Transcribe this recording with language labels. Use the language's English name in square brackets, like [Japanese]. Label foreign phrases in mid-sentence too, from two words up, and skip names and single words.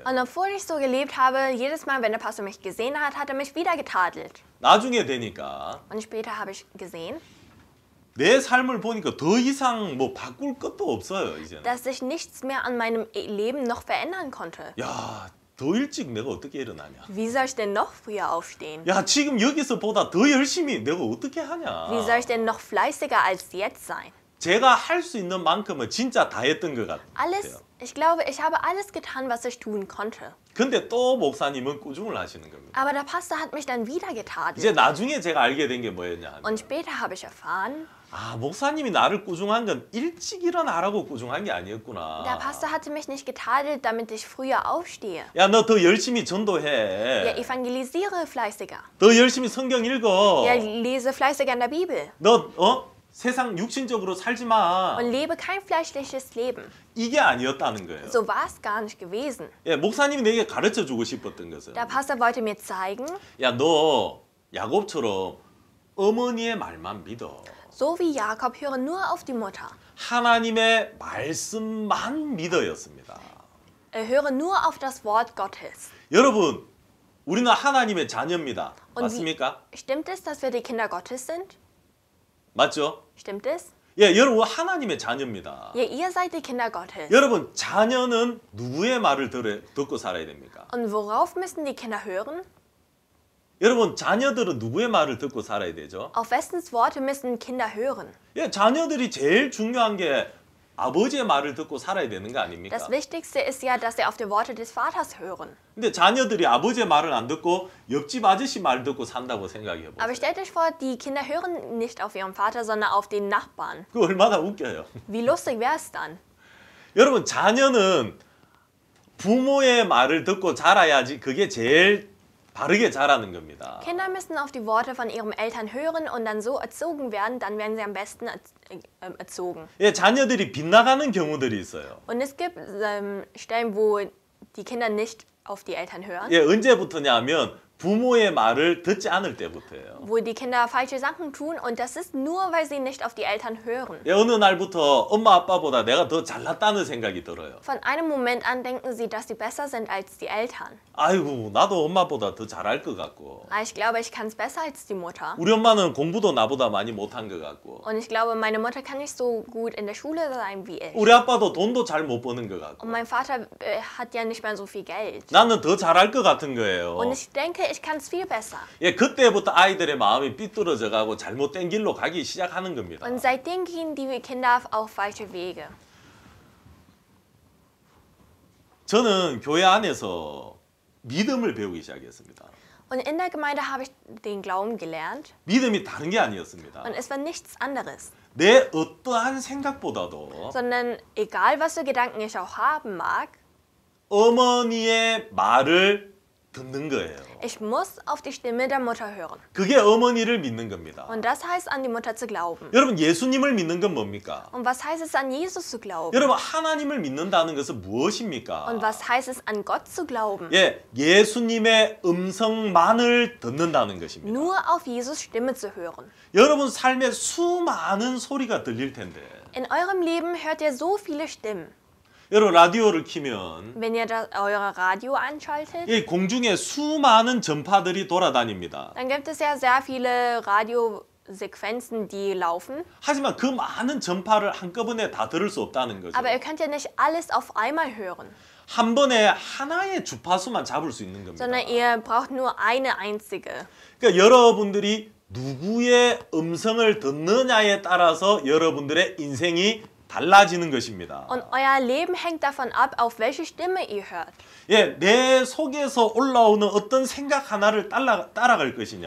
[German] Und obwohl ich so gelebt habe, jedes Mal, wenn der Pastor mich gesehen hat, hat er mich wieder getadelt. [Korean] 나중에 되니까 [German] Und später habe ich gesehen, [Korean] 내 삶을 보니까 더 이상 뭐 바꿀 것도 없어요 이제는. [German] dass sich nichts mehr an meinem Leben noch verändern konnte. [Korean] 야, 더 일찍 내가 어떻게 일어나냐? [German] Wie soll ich denn noch früher aufstehen? [Korean] 야, 지금 여기서보다 더 열심히 내가 어떻게 하냐? [German] Wie soll ich denn noch fleißiger als jetzt sein? [Korean] 제가 할 수 있는 만큼은 진짜 다 했던 것 같아요. [German] Alles, ich glaube, ich habe alles getan, was ich tun konnte. [Korean] 근데 또 목사님은 꾸중을 하시는 겁니다. [German] Aber der Pastor hat mich dann wieder [Korean] 이제 [German] getadelt. [Korean] 나중에 제가 알게 된 게 뭐였냐 하면 [German] Und später habe ich erfahren, [Korean] 아, 목사님이 나를 꾸중한 건 일찍 일어나라고 꾸중한 게 [German] der [Korean] 아니었구나. [German] Pastor hatte mich nicht getadelt, damit ich früher aufstehe. [Korean] 야, 너 더 열심히 [German] Ja, [Korean] 전도해. [German] evangelisiere fleißiger. [Korean] 더 열심히 성경 읽어. [German] Ja, lese fleißiger in der Bibel. [Korean] 너 세상 육신적으로 살지 마. [German] Und lebe kein fleischliches Leben. [Korean] 이게 아니었다는 거예요. [German] So war es gar nicht gewesen. [Korean] 예, 목사님이 내게 가르쳐 주고 싶었던 것은 [German] Der Pastor wollte mir zeigen, [Korean] 야, 너 야곱처럼 어머니의 말만 믿어. [German] so wie Jakob, höre nur auf die Mutter. [Korean] 하나님의 말씀만 믿어였습니다. [German] Höre nur auf das Wort Gottes. [Korean] 여러분, 우리는 하나님의 자녀입니다. [German] Und [Korean] 맞습니까? [German] Stimmt es, dass wir die Kinder Gottes sind? [Korean] 맞죠? [German] Stimmt es? [Korean] 예, 여러분 하나님의 자녀입니다. [German] Ja, ihr seid die Kinder Gottes. [Korean] 여러분, 자녀는 누구의 말을 듣고 살아야 됩니까? [German] Und worauf müssen die Kinder hören? [Korean] 여러분, 자녀들은 누구의 말을 듣고 살아야 되죠? [German] Auf wessens Worte müssen Kinder hören? [Korean] 예, 자녀들이 제일 중요한 게 아버지의 말을 듣고 살아야 되는 거 아닙니까? [German] Das Wichtigste ist ja, dass sie auf die Worte des Vaters hören. [Korean] 근데 자녀들이 아버지의 말을 안 듣고 옆집 아저씨 말 듣고 산다고 생각해 [German] Aber [Korean] 보세요. [German] stellt euch vor, die Kinder hören nicht auf ihren Vater, sondern auf den Nachbarn. [Korean] 그 얼마나 웃겨요. [German] Wie lustig wäre es dann? [Korean] 여러분, 자녀는 부모의 말을 듣고 자라야지 그게 제일 바르게 자라는 겁니다. [German] Kinder müssen auf die Worte von ihren Eltern hören und dann so erzogen werden, dann werden sie am besten erzogen. [Korean] 예, 자녀들이 빗나가는 경우들이 있어요. [German] Und es gibt Stellen, wo die Kinder nicht auf die Eltern hören, [Korean] 예, 언제부터냐 하면 부모의 말을 듣지 않을 때부터예요. [German] wo die Kinder falsche Sachen tun und das ist nur, weil sie nicht auf die Eltern hören. [Korean] 예, 어느 날부터 엄마 아빠보다 내가 더 잘났다는 생각이 들어요. [German] Von einem Moment an denken sie, dass sie besser sind als die Eltern. [Korean] 아이고, 나도 엄마보다 더 잘할 것 같고. [German] Aber ich glaube, ich kann es besser als die Mutter. [Korean] 우리 엄마는 공부도 나보다 많이 못한 것 같고. [German] Und ich glaube, meine Mutter kann nicht so gut in der Schule sein wie ich. [Korean] 우리 아빠도 돈도 잘 못 버는 것 같고. [German] Und mein Vater hat ja nicht mehr so viel Geld. [Korean] 나는 더 잘할 것 같은 거예요. [German] Und ich denke, ich kann es viel besser. [Korean] 예, 그때부터 아이들의 마음이 삐뚤어져 가고 잘못된 길로 가기 시작하는 겁니다. [German] Und seitdem gehen die Kinder auf falsche Wege. [Korean] 저는 교회 안에서 믿음을 배우기 시작했습니다. [German] Und in der Gemeinde habe ich den Glauben gelernt. [Korean] 믿음이 다른 게 아니었습니다. [German] Und es war nichts anderes. [Korean] 내 어떠한 생각보다도 [German] Sondern egal, was für Gedanken ich auch haben mag, [Korean] 어머니의 말을 듣는 거예요. [German] ich muss auf die Stimme der Mutter hören. [Korean] 그게 어머니를 믿는 겁니다. [German] Und das heißt, an die Mutter zu glauben. [Korean] 여러분, 예수님을 믿는 건 뭡니까? [German] Und was heißt es, an Jesus zu glauben? [Korean] 여러분, 하나님을 믿는다는 것은 무엇입니까? [German] Und was heißt es, an Gott zu glauben? [Korean] 예, 예수님의 음성만을 듣는다는 것입니다. [German] Nur auf Jesus Stimme zu hören. [Korean] 여러분 삶에 수많은 소리가 들릴 텐데 [German] In eurem Leben hört ihr so viele Stimmen. [Korean] 여러분 라디오를 키면 [German] Wenn ihr euer Radio einschaltet, [Korean] 이 공중에 수많은 전파들이 돌아다닙니다. [German] dann gibt es ja sehr viele Radiosequenzen, die laufen. [Korean] 하지만 그 많은 전파를 한꺼번에 다 들을 수 없다는 거죠. [German] Aber ihr könnt ja nicht alles auf einmal hören, [Korean] 한 번에 하나의 주파수만 잡을 수 있는 겁니다. [German] sondern ihr braucht nur eine einzige. [Korean] 그러니까 여러분들이 누구의 음성을 듣느냐에 따라서 여러분들의 인생이 달라지는 것입니다. [German] Und euer Leben hängt davon ab, auf welche Stimme ihr hört. [Korean] 예, 내 속에서 올라오는 어떤 생각 하나를 따라갈 것이냐,